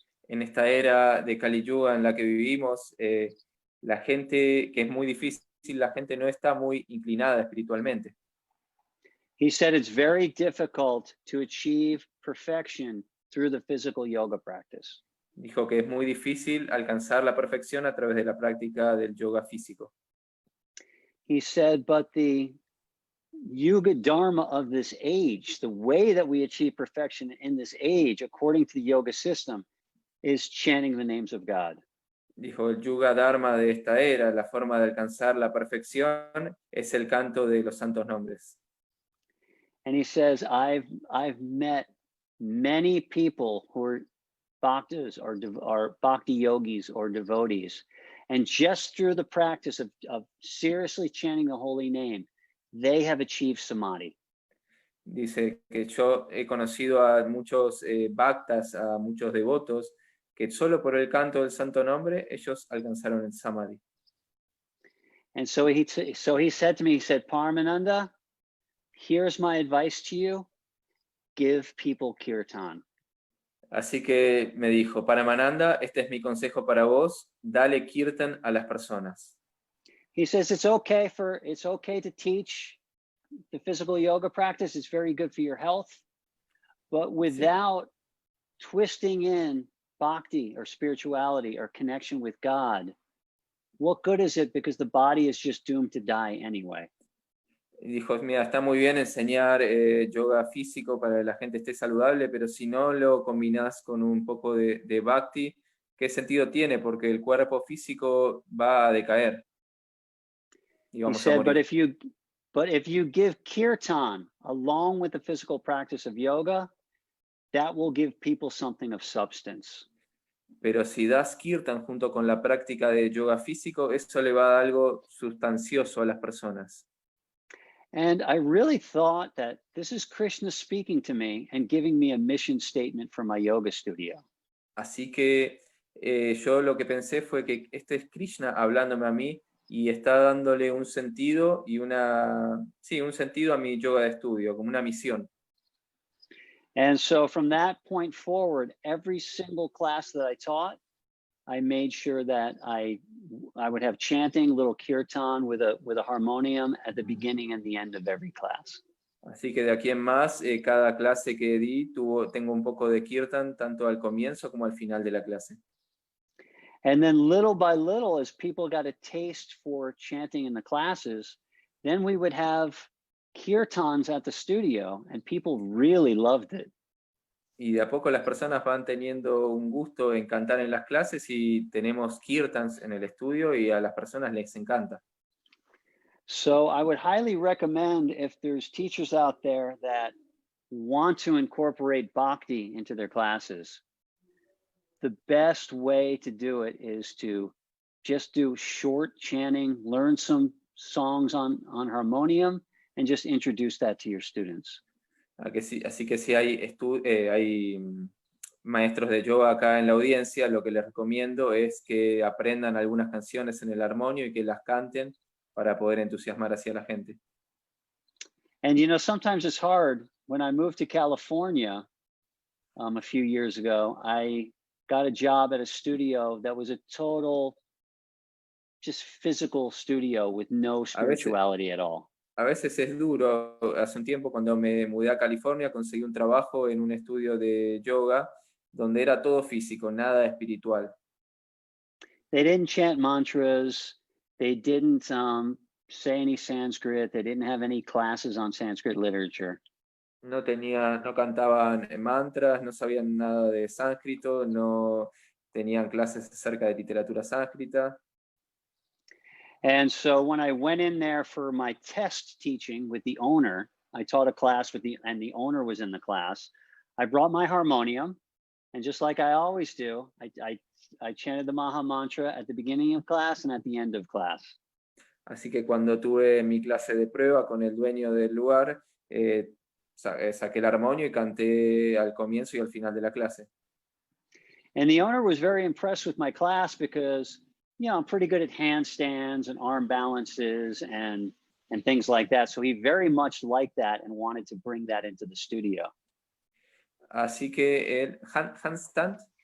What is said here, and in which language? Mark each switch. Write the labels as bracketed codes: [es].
[es] En esta era de Kali Yuga en la que vivimos, la gente, que es muy difícil, la gente no está muy inclinada espiritualmente. [en] He said it's very difficult to achieve perfection through the physical yoga practice. [es] Dijo que es muy difícil alcanzar la perfección a través de la práctica del yoga físico. [en] He said, but the Yuga Dharma of this age, the way that we achieve perfection in this age, according to the yoga system, is chanting the names of God. [es] Dijo, el Yuga Dharma de esta era, la forma de alcanzar la perfección, es el canto de los santos nombres. [en] And he says, I've met many people who are bhaktas or bhakti yogis or devotees. And just through the practice of seriously chanting the holy name, they have achieved samadhi. [es] Dice que yo he conocido a muchos bhaktas, a muchos devotos, que solo por el canto del santo nombre, ellos alcanzaron el samadhi. [en] And so he said to me, he said, Paramananda, here's my advice to you, give people kirtan. [es] Así que me dijo, Paramananda, este es mi consejo para vos, dale kirtan a las personas. [en] He says it's okay to teach the physical yoga practice. It's very good for your health, but without twisting in bhakti or spirituality or connection with God, what good is it? Because the body is just doomed to die anyway. [es] Y dijo, mira, está muy bien enseñar yoga físico para que la gente esté saludable, pero si no lo combinás con un poco de bhakti, ¿qué sentido tiene? Porque el cuerpo físico va a decaer. Y vamos a morir. [en] But if you give kirtan along with the physical practice of yoga, that will give people something of substance. [es] Pero si das kirtan junto con la práctica de yoga físico, eso le va a dar algo sustancioso a las personas. [en] And I really thought that this is Krishna speaking to me and giving me a mission statement for my yoga studio. [es] Así que yo lo que pensé fue que este es Krishna hablándome a mí y está dándole un sentido y un sentido a mi yoga de estudio, como una misión. [en] And so from that point forward, every single class that I taught, I made sure that I would have chanting, little kirtan with a harmonium at the beginning and the end of every class. [es] Así que de aquí en más, cada clase que di tengo un poco de kirtan, tanto al comienzo como al final de la clase. [en] And then little by little, as people got a taste for chanting in the classes, then we would have kirtans at the studio, and people really loved it. [es] Y de a poco las personas van teniendo un gusto en cantar en las clases y tenemos kirtans en el estudio y a las personas les encanta. [en] So I would highly recommend, if there's teachers out there that want to incorporate Bhakti into their classes, the best way to do it is to just do short chanting, learn some songs on harmonium, and just introduce that to your students. [es] Así que si hay maestros de yoga acá en la audiencia, lo que les recomiendo es que aprendan algunas canciones en el armonio y que las canten para poder entusiasmar hacia la gente. [en] And you know, sometimes it's hard. When I moved to California a few years ago, I got a job at a studio that was a total just physical studio with no spirituality at all. [es] A veces es duro. Hace un tiempo, cuando me mudé a California, conseguí un trabajo en un estudio de yoga donde era todo físico, nada espiritual. [en] They didn't chant mantras. They didn't say any Sanskrit. They didn't have any classes on Sanskrit literature. [es] No cantaban mantras, no sabían nada de sánscrito, no tenían clases acerca de literatura sánscrita. [en] And so when I went in there for my test teaching with the owner, I taught a class and the owner was in the class. I brought my harmonium, and just like I always do, I chanted the Maha Mantra at the beginning of class and at the end of class. [es] Así que cuando tuve mi clase de prueba con el dueño del lugar, saqué el armonio y canté al comienzo y al final de la clase. [en] And the owner was very impressed with my class because, you know, I'm pretty good at handstands and arm balances and things like that. So he very much liked that and wanted to bring that into the studio. [es] Así que el handstand?